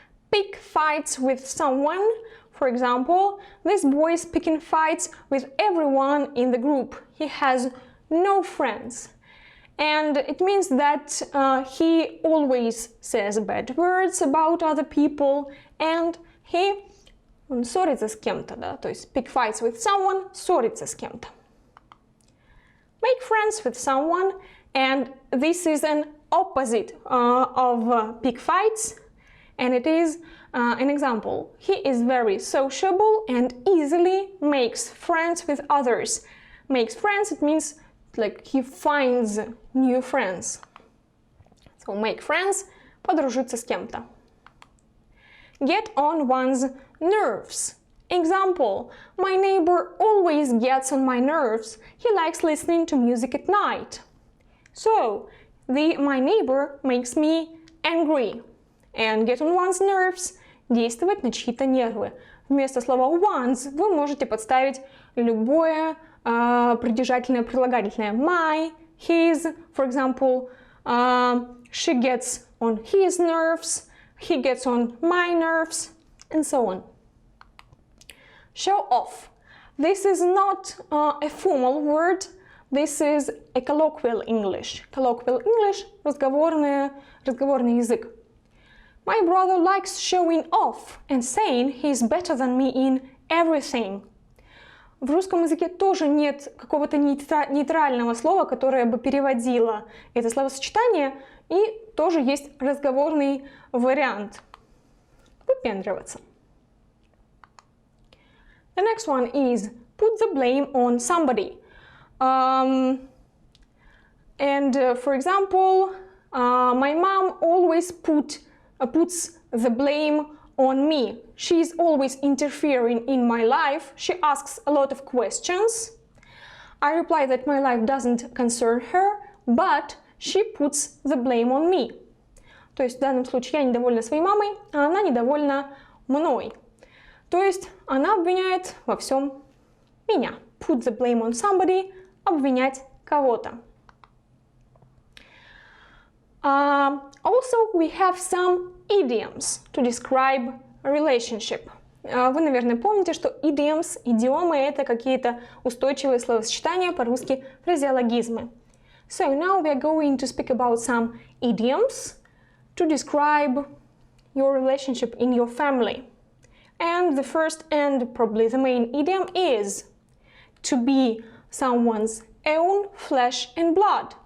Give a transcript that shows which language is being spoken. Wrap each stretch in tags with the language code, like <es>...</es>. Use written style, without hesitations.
<en>Pick fights with someone. For example, this boy is picking fights with everyone in the group. He has no friends. And it means that he always says bad words about other people, and</en> <ru>он ссорится с кем-то, да? То есть</ru> <en>pick fights with someone,</en> <ru>ссорится с кем-то.</ru> <en>Make friends with someone, and this is an opposite of pick fights, and it is an example. He is very sociable and easily makes friends with others. Makes friends, it means like he finds new friends. So make friends,</en> <ru>подружиться с кем-то.</ru> <en>Get on one's nerves. Example, my neighbor always gets on my nerves. He likes listening to music at night. So, my neighbor makes me angry. And get on one's nerves –</en> <ru>действовать на чьи-то нервы. Вместо слова one's вы можете подставить любое придержательное прилагательное.</ru> <en>My, his, for example, she gets on his nerves, he gets on my nerves, and so on. Show off. This is not a formal word, this is a colloquial English. Colloquial English</en> <ru>– разговорный язык.</ru> <en>My brother likes showing off and saying he's better than me in everything.</en> <ru>В русском языке тоже нет какого-то нейтрального слова, которое бы переводило это словосочетание, и тоже есть разговорный вариант. Выпендриваться.</ru> <en>The next one is put the blame on somebody. For example, my mom always puts the blame on me. She's always interfering in my life. She asks a lot of questions. I reply that my life doesn't concern her, but she puts the blame on me.</en> <ru>То есть в данном случае я недовольна своей мамой, а она недовольна мной. То есть она обвиняет во всем меня.</ru> <en>Put the blame on somebody –</en> <ru>обвинять кого-то.</ru> <en>Also, we have some idioms to describe a relationship.</en> <ru>Вы, наверное, помните, что идиомы – это какие-то устойчивые словосочетания, по-русски фразеологизмы.</ru> <en>So now we are going to speak about some idioms to describe your relationship in your family. And the first and probably the main idiom is to be someone's own flesh and blood.</en>